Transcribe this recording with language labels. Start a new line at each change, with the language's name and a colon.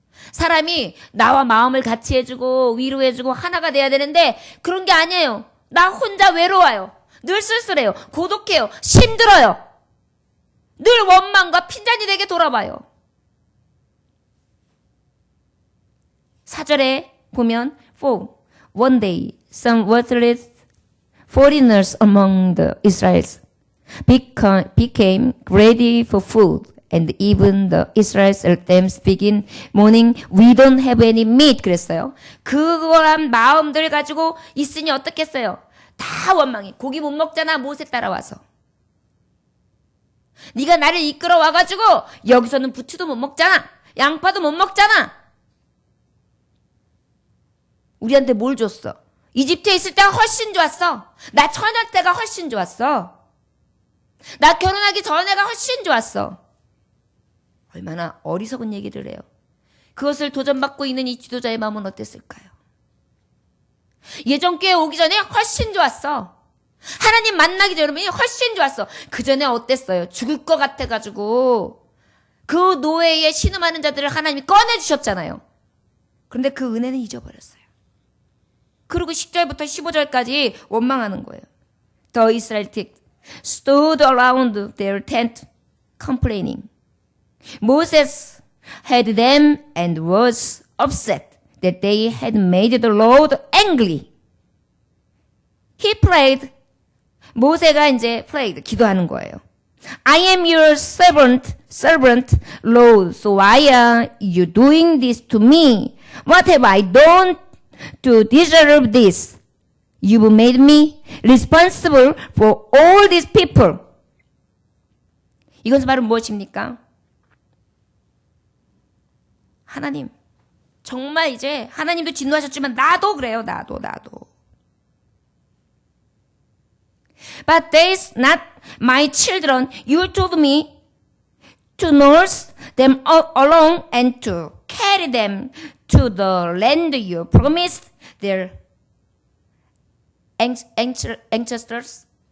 Korean: 사람이 나와 마음을 같이 해주고 위로해주고 하나가 돼야 되는데 그런 게 아니에요. 나 혼자 외로워요. 늘 쓸쓸해요. 고독해요. 힘들어요. 늘 원망과 핀잔이 되게 돌아봐요. 4절에 보면
English: For one day some worthless foreigners among the Israelites became ready for food. And even the Israelites themselves begin mourning, we don't have any meat.
Korean: 그랬어요. 그거란 마음들 가지고 있으니 어떻겠어요? 다 원망해. 고기 못 먹잖아. 모세 따라와서. 네가 나를 이끌어 와가지고 여기서는 부추도 못 먹잖아. 양파도 못 먹잖아. 우리한테 뭘 줬어? 이집트에 있을 때가 훨씬 좋았어. 나 처녀 때가 훨씬 좋았어. 나 결혼하기 전에가 훨씬 좋았어. 얼마나 어리석은 얘기를 해요. 그것을 도전받고 있는 이 지도자의 마음은 어땠을까요? 예전 교회 오기 전에 훨씬 좋았어. 하나님 만나기 전에 훨씬 좋았어. 그 전에 어땠어요? 죽을 것 같아가지고 그 노예에 신음하는 자들을 하나님이 꺼내주셨잖아요. 그런데 그 은혜는 잊어버렸어요. 그리고 10절부터 15절까지 원망하는 거예요.
English: The Israelites stood around their tent complaining. Moses had them and was upset that they had made the Lord angry. He prayed.
Korean: 모세가 이제 prayed, 기도하는 거예요.
English: I am your servant, Lord. So why are you doing this to me? What have I done to deserve this? You've made me responsible for all these people.
Korean: 이것은 바로 무엇입니까? 하나님, 정말 이제 하나님도 진노하셨지만 나도 그래요. 나도.
English: But there's not my children. You told me to nurse them along and to carry them to the land you promised their ancestors.